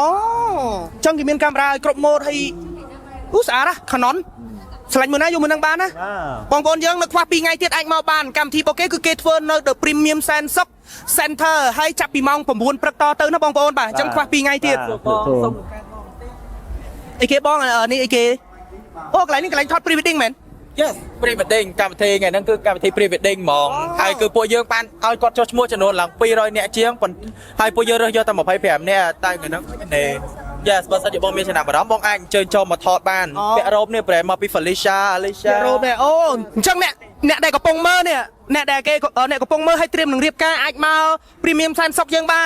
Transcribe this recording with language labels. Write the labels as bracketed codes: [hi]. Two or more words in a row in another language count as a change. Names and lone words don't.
[km] អញ្ចឹងគេមានកាមេរ៉ាឲ្យគ្រប់ម៉ូដឲ្យស្អាតណាខណនឆ្លាញ់មួយណាយកមួយនឹងបានណាបងប្អូនយើងនៅខ្វះ2ថ្ងៃទៀតអាចមកបានកម្មវិធីរបស់គេគឺគេធ្វើនៅ The Premium Sense Center ហើយចាប់ពីម៉ោង9ព្រឹកតទៅណាបងប្អូនបាទអញ្ចឹងខ្វះ2ថ្ងៃទៀតអីគេបងនេះអីគេអូកន្លែងនេះកន្លែងថត [en] pre wedding [km] មែន [en] Yes pre wedding [km] កម្មវិធីថ្ងៃហ្នឹងគឺកម្មវិធី [en] pre wedding [km] ហ្មងហើយគឺពួកយើងបានឲ្យគាត់ចុះឈ្មោះចំនួនឡើង200នាក់ជាងហើយពួកយើងរើសយកតែ25នាក់តែថ្ងៃហ្នឹងទេ Yes បើសិនជាបងមានចំណាប់អារម្មណ៍បងអាចអញ្ជើញចូលមកថតបានពាក់រ៉ូបនេះប្រែមកពី Felicia Alicia រ៉ូបនេះអូអញ្ចឹងអ្នកដែលកំពុងមើលនេះអ្នកដែលគេអ្នកកំពុងមើលឲ្យត្រៀមនឹងរៀបការអាចមក Premium Sense យើងបាន